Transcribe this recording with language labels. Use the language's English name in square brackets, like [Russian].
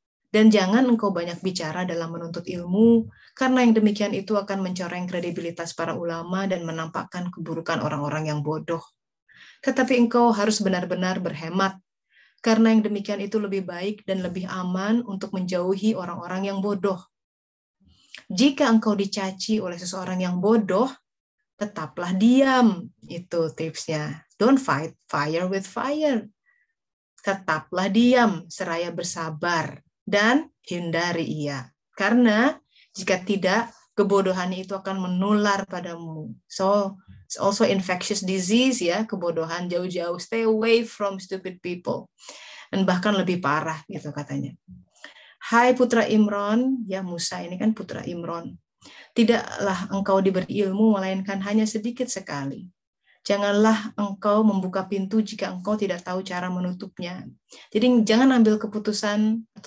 [Indonesian] Dan jangan engkau banyak bicara dalam menuntut ilmu, karena yang demikian itu akan mencoreng kredibilitas para ulama dan menampakkan keburukan orang-orang yang bodoh. Tetapi engkau harus benar-benar berhemat, karena yang demikian itu lebih baik dan lebih aman untuk menjauhi orang-orang yang bodoh. Jika engkau dicaci oleh seseorang yang bodoh, tetaplah diam. Itu tipsnya. [English] Don't fight fire with fire. [Indonesian] Tetaplah diam, seraya bersabar, dan hindari ia. Karena jika tidak, kebodohan itu akan menular padamu. [English] So, it's also infectious disease ya, [Indonesian] kebodohan jauh-jauh. [English] Stay away from stupid people. [Indonesian] Dan bahkan lebih parah gitu katanya. Hai putra Imran, ya Musa ini kan putra Imran. Tidaklah engkau diberi ilmu melainkan hanya sedikit sekali. Janganlah engkau membuka pintu jika engkau tidak tahu cara menutupnya. Jadi jangan ambil keputusan